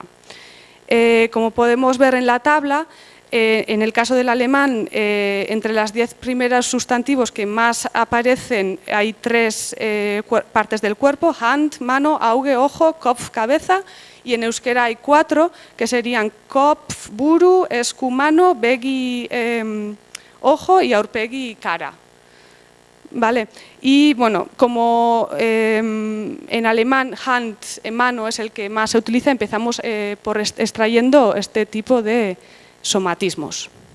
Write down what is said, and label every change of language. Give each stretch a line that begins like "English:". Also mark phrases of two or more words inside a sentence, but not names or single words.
Spanish: Como podemos ver en la tabla, en el caso del alemán, entre las 10 primeros sustantivos que más aparecen hay 3 partes del cuerpo: Hand, mano, Auge, ojo, Kopf, cabeza, y en euskera hay 4 que serían Kopf,
Basque: buru, esku,
Spanish: mano, begi, ojo, y aurpegi, cara. ¿Vale? Y bueno, como en alemán Hand, mano, es el que más se utiliza, empezamos por extrayendo este tipo de somatismos.